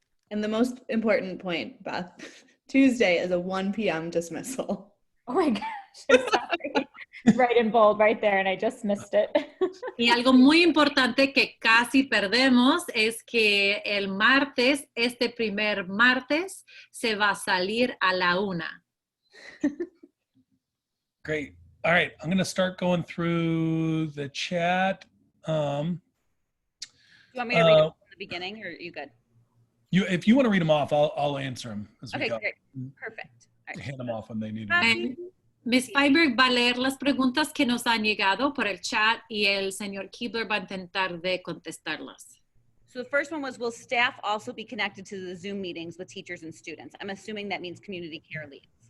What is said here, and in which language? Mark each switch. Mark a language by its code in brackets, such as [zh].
[en] And the most important point, Beth, Tuesday is a 1 p.m. dismissal. Oh my gosh, I'm sorry. Right in bold right there, and I just missed it. [es] Y algo muy importante que casi perdemos es que el martes, este primer martes, se va a salir a la 1. [en] Great. All right, I'm going to start going through the chat. You want me to read it from the beginning, or are you good? If you want to read them off, I'll answer them as we Okay, go. great. Perfect. All right. Hand them off when they need Happy- them. Ms. [es] Feinberg va a leer las preguntas que nos han llegado por el chat y el señor Keebler va a intentar de contestarlas. [en] So the first one was, will staff also be connected to the Zoom meetings with teachers and students? I'm assuming that means community care leads.